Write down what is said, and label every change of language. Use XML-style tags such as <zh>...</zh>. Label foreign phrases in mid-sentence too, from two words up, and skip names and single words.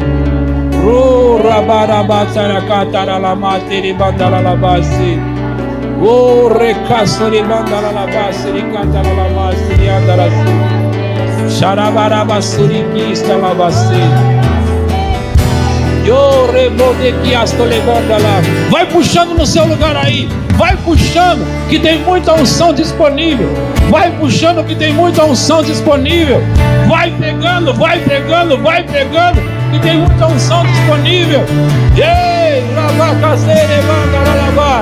<pt>Ro rabarabatara cataralamati bandaralabasi. O recasori bandaralabasi cataralamasi andarasi. Charabarabasuri kistalabasi. Yo rebode que asto levando lá. Vai puxando no seu lugar aí. Vai puxando, que tem muita unção disponível. Vai puxando, que tem muita unção disponível. Vai pegando, que tem muita unção disponível. Ei, lavacacere, mandaralabá.</pt>